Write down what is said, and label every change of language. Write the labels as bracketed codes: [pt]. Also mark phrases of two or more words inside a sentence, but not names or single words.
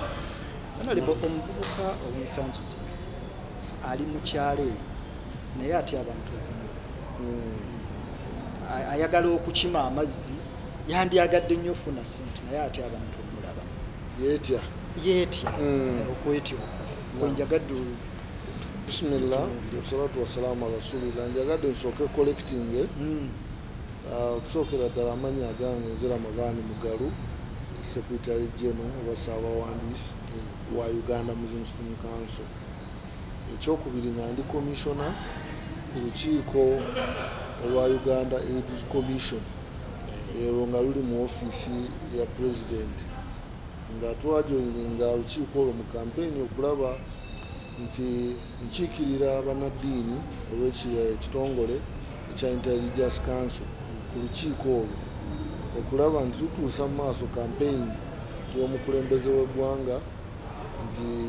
[lg] Honorable omuvubuka ow'ensangi zino ali mu kyalo eyo naye ate abantu okumulaba, ayagala okukima amazzi, yandyagadde nnyo ofuna ssente naye ate abantu omulaba yeetya okwetya kwenjagadde. [ar] بسم الله والصلاة والسلام على رسول الله. [lg] Njagadde nsooke collecting okusookera ddala amannya agange Nze Ramadhan Mugalu, [en] Secretary General [lg] oba Ssaabawandiisi wa Uganda Muslims Film Council. Ekyokubiri nga ndi commissioner ku lukiiko olwa Uganda AIDS Commission, ero nga luli mu ofiisi ya President, nga twajoyininga lukiiko olwo mu kampeyini okulaba nti nkiikirira bannaddiini olw'ekitongole ekya Inter-Religious Council ku lukiiko olwo okulaba nti tutuusa mu maaso kampeyini y'omukulembeze w'eggwanga nti